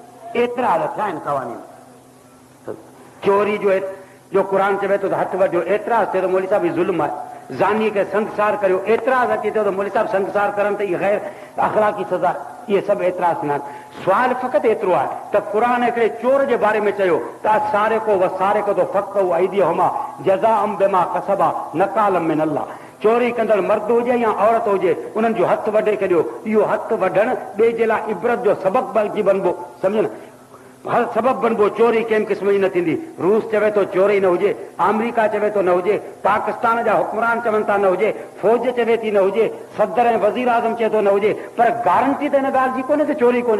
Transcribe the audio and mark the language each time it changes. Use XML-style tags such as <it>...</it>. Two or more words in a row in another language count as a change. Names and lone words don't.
<sd>एतिरा थिया आहिनि क़वानीन। चोरी जो क़ुर चवे थो त हथ वढियो, एतिरा थिए त मौलवी साहिब ही ज़ुल्म आहे। ज़ानी खे संगसार करियो, एतिरा अची थियो त मौलवी साहिब संगसार करनि त इहा ग़ैर अख़लाक़ी सज़ा, इहे सभु एतिरा थींदा आहिनि। सुवाल फ़क़ति एतिरो आहे त क़ुर हिकिड़े चोर जे बारे में चयो त</sd> <ar>السارق و السارقة ف اقطعوا أيديهما جزاء بما كسبا نكالا من الله.</ar> <sd>चोरी कंदड़ मर्द हुजे या औरत हुजे, उन्हनि जो हथ वढे छॾियो। इहो हथ वढण ॿिए जे लाइ इबरत जो सबक़ बल्कि बनबो, सम्झो न, हर सबब बनबो। चोरी कंहिं क़िस्म जी न थींदी। रूस चवे थो चोरी न हुजे, अमेरिका चवे थो न हुजे, पाकिस्तान जा हुक्मरान चवनि था न हुजे, फौज चवे थी न हुजे, सदर ऐं वज़ीर आज़म चए थो न हुजे, पर गारंटी त हिन ॻाल्हि जी कोन्हे त चोरी कोन्हे।</sd>